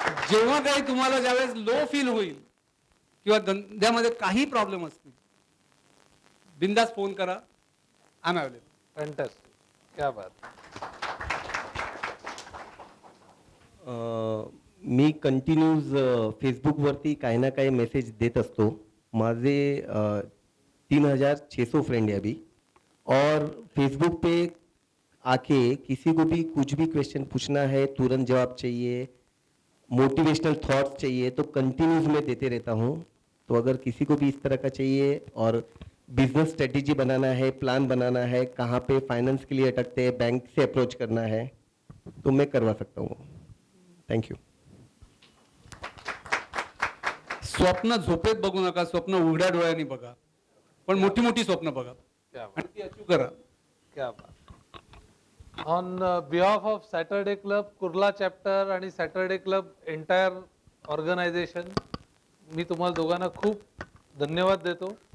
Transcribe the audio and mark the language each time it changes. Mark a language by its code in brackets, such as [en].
[mr] जेव्हा काही तुम्हाला ज्यावेळेस लो फील होईल किंवा धंद्यामध्ये काही प्रॉब्लेम असतील, बिंदास फोन करा, [en] I am available. [hi] फॅन्टॅस्टिक. क्या बात. [mr] मी कंटिन्यूज फेसबुकवरती काही ना काही मेसेज देत असतो. माझे [hi] 3600 फ्रेंड है अभी. और फेसबुक पे आके किसी को भी कुछ भी क्वेश्चन पूछना है, तुरंत जवाब चाहिए, मोटिवेशनल थॉट्स चाहिए, तो कंटिन्यूज में देते रहता हूँ. तो अगर किसी को भी इस तरह का चाहिए और बिजनेस स्ट्रेटेजी बनाना है, प्लान बनाना है, कहाँ पे फाइनेंस के लिए अटकते हैं, बैंक से अप्रोच करना है, तो मैं करवा सकता हूँ. [en] Thank you. [mr] स्वप्न झोपेत बघू नका, स्वप्न उघड्या डोळ्यांनी बघा, पण मोठी मोठी स्वप्न बघा [hi] क्या बात. [mr] आणि ती अचीव करा. [hi] क्या बात. [en] on behalf of [mr] Saturday club Kurla chapter आणि सॅटरडे क्लब एंटायर ऑर्गनायझेशन, मी तुम्हाला दोघांना खूप धन्यवाद देतो.